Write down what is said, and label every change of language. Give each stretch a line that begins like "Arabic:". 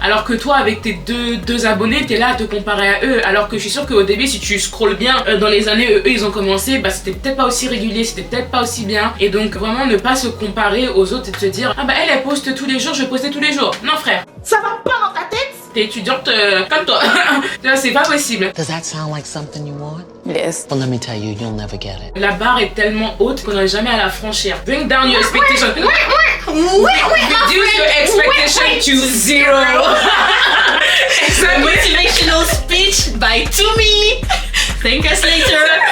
French: Alors que toi, avec tes deux abonnés, t'es là à te comparer à eux. Alors que je suis sûre qu'au début, si tu scrolles bien, dans les années eux ils ont commencé, bah c'était peut-être pas aussi régulier, c'était peut-être pas aussi bien. Et donc vraiment ne pas se comparer aux autres et de se dire ah bah elle poste tous les jours, je vais poster tous les jours. Non frère, Ça va pas dans ta tête? t'es étudiante comme toi. C'est pas possible.
English: Does that sound like something you want? Yes. Well, let me tell you, you'll never get it.
French: La barre est tellement haute qu'on n'arrive jamais à la franchir.
English: Bring down your expectation. Reduce your expectation to zero. Motivational speech by Tumi. Thank us later.